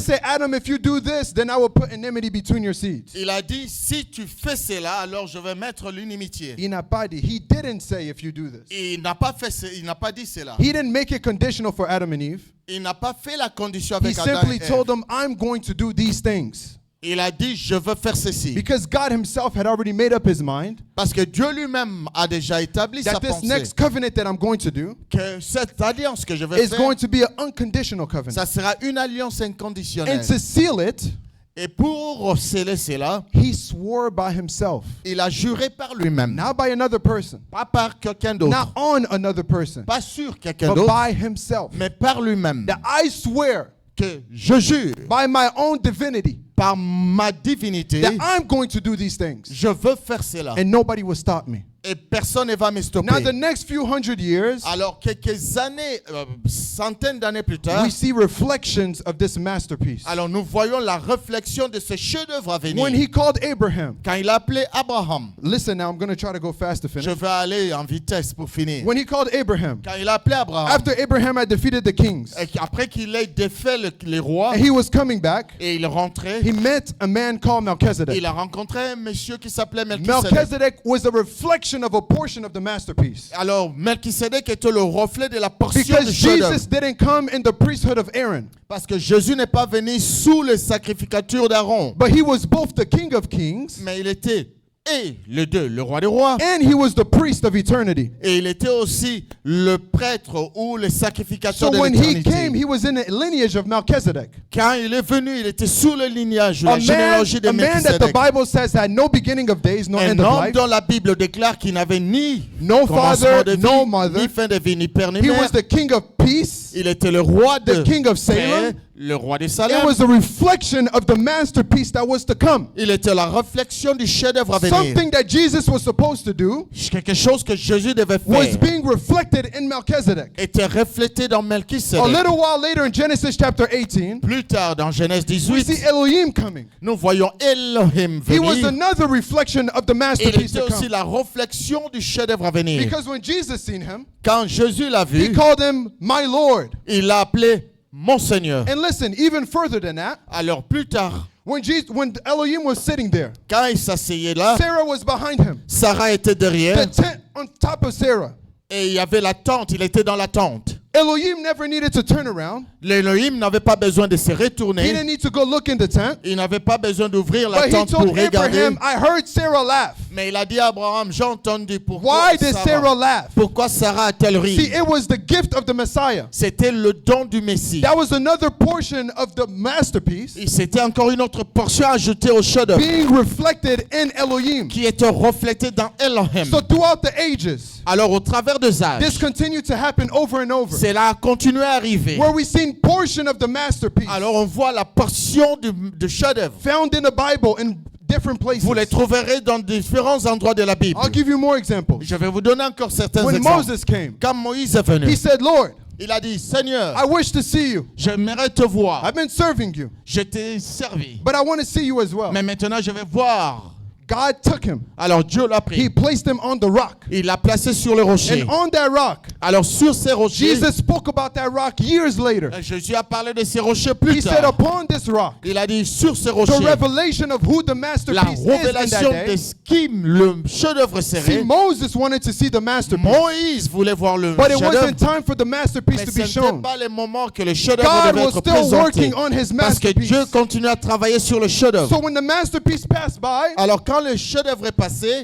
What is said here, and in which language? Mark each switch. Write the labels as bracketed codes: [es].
[en] say, Adam, if you do this, then I will put enmity between your seeds. [fr] Il a dit, si tu fais cela, alors je vais mettre l'inimitié. [en] He didn't say, if you do this. [fr] Il n'a pas fait, il n'a pas dit cela. [en] He didn't make it conditional for Adam and Eve. [fr] Il n'a pas fait la condition [en] He [fr] avec Adam [en] simply [fr] et Ève. [en] told them, I'm going to do these things. [fr] Il a dit, je veux faire ceci. [en] Because God himself had already made up his mind [fr] Parce que Dieu lui-même a déjà établi sa [en] that this [fr] pensée. [en] next covenant that I'm going to do [fr] Que cette alliance que je vais [en] is [fr] faire, [en] going to be an unconditional covenant. [fr] ça sera une alliance inconditionnelle. [en] And to seal it, [fr] Et pour sceller cela, [en] he swore by himself, [fr] il a juré par lui-même. [en] not by another person, [fr] Pas par quelqu'un d'autre. [en] not on another person, [fr] Pas sur quelqu'un [en] but [fr] d'autre. [en] by himself. [fr] Mais par lui-même. [en] That I swear [fr] Que je jure [en] by my own divinity [fr] par ma divinité, [en] that I'm going to do these things. [fr] je veux faire cela. [en] And nobody will stop me. [fr] Et personne ne va me stopper. [en] Now, the next few hundred years, [fr] Alors, quelques années, centaines d'années plus tard, [en] we see reflections of this masterpiece. [fr] alors nous voyons la réflexion de ce chef-d'œuvre à venir. [en] When he called Abraham, [fr] Quand il a appelé Abraham, [en] listen now, I'm going to try to go fast to [fr] je [en] finish. [fr] vais aller en vitesse pour finir. [en] When he called Abraham, [fr] Quand il a appelé Abraham, [en] after Abraham had defeated the kings, [fr] et après qu'il ait défait les rois, [en] and he was coming back, [fr] et il rentrait, [en] he met a man called Melchizedek. [fr] il a rencontré un monsieur qui s'appelait Melchisedec. [en] Melchizedek was a reflection of a portion of the masterpiece. [fr] Alors, Melchisedec était le reflet de la portion [en] Because [fr] du chef-d'œuvre. [en] Jesus didn't come in the priesthood of Aaron, [fr] Parce que Jésus n'est pas venu sous les sacrificatures d'Aaron, [en] but he was both the King of Kings [fr] mais il était et le roi des rois, [en] and he was the priest of eternity. [fr] et il était aussi le prêtre ou le sacrificateur [en] So [fr] de [en] when he came, [fr] l'éternité. [en] he was in the lineage of Melchizedek. [fr] Quand il est venu, il était sous le lignage, [en] A [fr] la généalogie de [en] man that the [fr] Melchisedec. [en] Bible says had no beginning of days, no [fr] Un [en] end of [fr] homme [en] life. [fr] dont la Bible déclare qu'il n'avait ni [en] No [fr] commencement [en] father, [fr] de vie, [en] no mother. [fr] ni fin de vie, ni père, ni [en] He [fr] mère. [en] was the king of peace. [fr] Il était le roi de [en] the king of [fr] paix, [en] Salem. [fr] le roi de [en] It [fr] Salem. [en] was a reflection of the masterpiece that was to come. [fr] Il était la réflexion du chef-d'œuvre à venir. [en] Something that Jesus was supposed to do [fr] Quelque chose que Jésus devait [en] was [fr] faire [en] being reflected in Melchizedek. [fr] était reflété dans [en] A [fr] Melchisedec. [en] little while later in Genesis chapter 18, [fr] Plus tard, dans Genèse [en] we [fr] 18, [en] see Elohim coming. [fr] nous voyons Elohim [en] He was [fr] venir. [en] another reflection of the masterpiece [fr] était [en] to [fr] aussi la réflexion du chef-d'œuvre à venir. [en] Because when Jesus seen him, [fr] Quand Jésus l'a [en] he [fr] vu, [en] called him my Lord. [fr] il l'a appelé mon Seigneur. [en] And listen, even further than that, [fr] Alors plus tard, [en] when Elohim was sitting there, [fr] quand il s'asseyait là, [en] Sarah was behind him. [fr] Sarah était derrière [en] The tent on top of Sarah. [fr] et il y avait la tente, il était dans la tente. [en] Elohim never needed to turn around. [fr] L'Élohim n'avait pas besoin de se [en] He [fr] retourner. [en] didn't need to go look in the tent. [fr] Il n'avait pas besoin d'ouvrir la [en] But he [fr] tente [en] told [fr] pour regarder. [en] Abraham, I heard Sarah laugh. [fr] Mais il a dit à Abraham, j'ai entendu pourquoi [en] Why did Sarah laugh? [fr] Pourquoi Sarah a-t-elle ri? [en] See, it was the gift of the Messiah. [fr] C'était le don du Messie. [en] That was another portion of the masterpiece [fr] Et c'était encore une autre portion ajoutée au chef-d'œuvre [en] being reflected in Elohim. [fr] qui était reflétée dans Elohim. [en] So throughout the ages, [fr] Alors au travers des [en] this [fr] âges, [en] continued to happen over and over, [fr] cela a continué à arriver. [en] where we seen portion of the masterpiece [fr] Alors on voit la portion du chef-d'œuvre. [en] found in the Bible in different places. [fr] Vous les trouverez dans différents endroits de la Bible. [en] I'll give you more examples. [fr] Je vais vous donner encore certains [en] When [fr] exemples. [en] Moses came, [fr] Quand Moïse est venu, [en] he said, Lord, [fr] il a dit, Seigneur, [en] I wish to see you. [fr] j'aimerais te voir. [en] I've been serving you, [fr] Je t'ai servi. [en] but I want to see you as well. [fr] Mais maintenant, je vais voir. [en] God took him. [fr] Alors Dieu l'a [en] He [fr] pris. [en] placed him on the rock. [fr] Il l'a placé sur le rocher. [en] And on that rock, [fr] Alors sur ces rochers, [en] Jesus spoke about that rock years later. [fr] Jésus a parlé de ces rochers plus [en] He said, [fr] tard. [en] upon this rock, [fr] Il a dit sur ces [en] the [fr] rochers, [en] revelation of who the masterpiece is in [fr] révélation [en] that [fr] de [en] day. [fr] ce qui le chef-d'œuvre [en] See, [fr] serait. [en] Moses wanted to see the masterpiece, [fr] Moïse voulait voir le [en] but it [fr] chef-d'œuvre, [en] wasn't time for the masterpiece [fr] mais [en] to [fr] ce [en] be [fr] n'était [en] shown. [fr] pas le moment que le chef-d'œuvre [en] God [fr] devait [en] was [fr] être [en] still [fr] présenté. [en] working on his [fr] Parce que [en] masterpiece. [fr] Dieu continue à travailler sur le chef-d'œuvre. [en] So when the masterpiece passed by, [fr] Alors quand le chef-d'œuvre est passé,